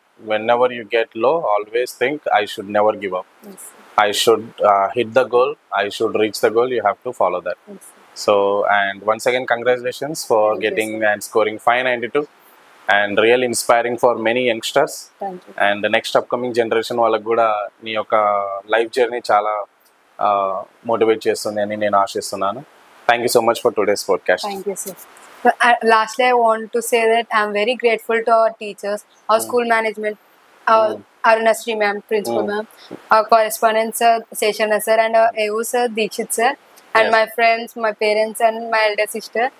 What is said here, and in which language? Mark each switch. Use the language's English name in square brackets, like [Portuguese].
[English] Whenever you get low, always think, I should never give up. I should hit the goal, I should reach the goal, you have to follow that. So, and once again, congratulations for getting and scoring 592, and really inspiring for many youngsters. And the next upcoming generation [Telugu] వాళ్ళకు కూడా నీ యొక్క life journey చాలా motivate చేస్తుంది అని నేను ఆశిస్తున్నాను. [English] Thank you so much for today's podcast. Thank you, sir. Lastly, I want to say that I am very grateful to our teachers, our school management, our Arunasri ma'am, principal ma'am, our correspondent sir, Seshana sir, and our AO sir, Dikshit sir, and my friends, my parents, and my elder sister.